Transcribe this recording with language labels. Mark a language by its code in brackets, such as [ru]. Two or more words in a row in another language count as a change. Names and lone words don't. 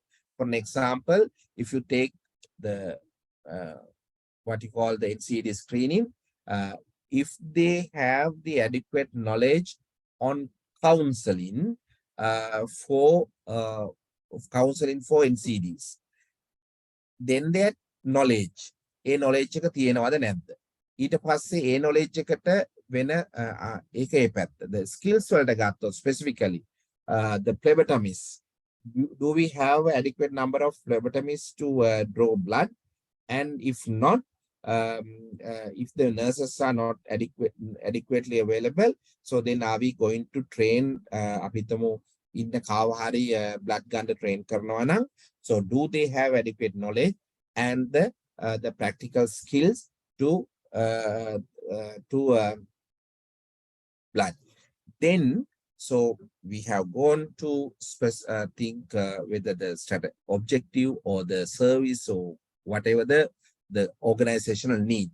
[en] For an example, if you take the what you call the NCD screening, if they have the adequate knowledge on counseling for NCDs, then that knowledge, knowledge [si] එක තියෙනවද නැද්ද? ඊට පස්සේ knowledge එකට වෙන ඒක ඒ පැත්ත. [en] The skills [si] වලට ගත්තොත් [en] specifically the phlebotomist, do we have adequate number of phlebotomists to draw blood? And if not, if the nurses are not adequately available, so then are we going to train [si] අපි හිතමු ඉන්න කාව හරි blood ගන්න train කරනවා නම්, [en] so do they have adequate knowledge and the practical skills to blood? Then, so we have gone to think whether the objective or the service or whatever the organizational need.